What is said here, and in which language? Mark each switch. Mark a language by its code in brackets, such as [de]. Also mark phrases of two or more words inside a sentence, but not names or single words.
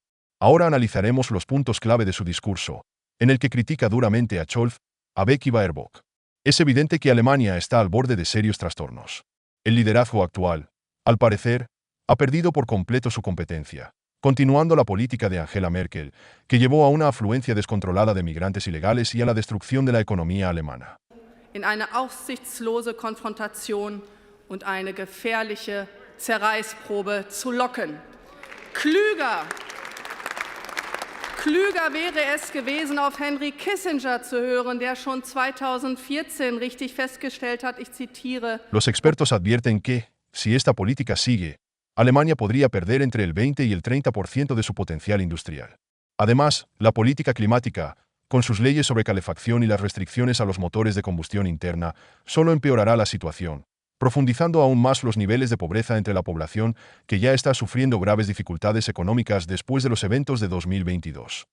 [es] Ahora analizaremos los puntos clave de su discurso, en el que critica duramente a Scholz, Habeck y Baerbock. Es evidente que Alemania está al borde de serios trastornos. El liderazgo actual, al parecer, ha perdido por completo su competencia, continuando la política de Angela Merkel, que llevó a una afluencia descontrolada de migrantes ilegales y a la destrucción de la economía alemana. [de] In eine aussichtslose Konfrontation und eine gefährliche Zerreißprobe zu locken. Klüger wäre es gewesen, auf Henry Kissinger zu hören, der schon 2014 richtig festgestellt hat, ich zitiere: [es] Los expertos advierten que, si esta política sigue, Alemania podría perder entre el 20 y el 30% de su potencial industrial. Además, la política climática, con sus leyes sobre calefacción y las restricciones a los motores de combustión interna, solo empeorará la situación, profundizando aún más los niveles de pobreza entre la población que ya está sufriendo graves dificultades económicas después de los eventos de 2022.